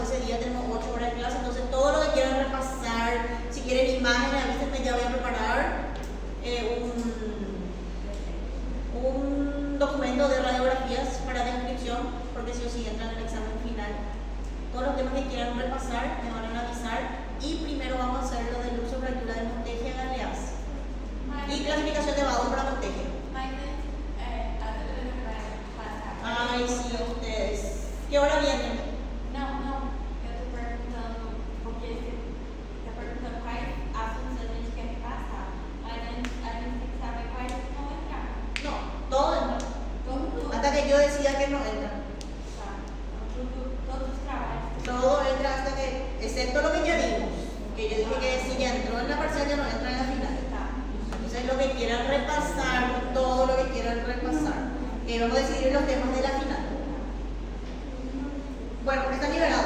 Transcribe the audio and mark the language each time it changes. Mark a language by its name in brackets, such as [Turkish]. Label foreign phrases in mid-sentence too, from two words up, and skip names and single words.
[Spanish] Ese día tenemos 8 horas de clase, entonces todo lo que quieran repasar, si quieren imágenes, avísenme, ya voy a preparar un documento de radiografías para descripción, porque si o sí entran en el examen final. Todos los temas que quieran repasar me van a avisar y primero vamos a hacer lo de luxofractura de Montegia Galeazzi y clasificación de Vado para Montegia. Ay, sí, ustedes. ¿Qué hora vienen? [Portuguese] Não, eu tô perguntando, porque você tá perguntando quais assuntos a gente quer repassar, mas a gente tem que saber quais vão entrar. [Spanish] No, todo entra. [Portuguese] Tudo. [Spanish] Hasta que yo decida que no entra. [Portuguese] Tá. Todos os trabalhos. [Spanish] Todo entra hasta que, excepto lo que ya dimos, que yo dije que si ya entró en la parcial ya no entra en la final. [Portuguese] Tá. [Spanish] Entonces lo que quieran repasar, todo lo que quieran repasar, vamos a decidir los temas de la final. Bueno, esta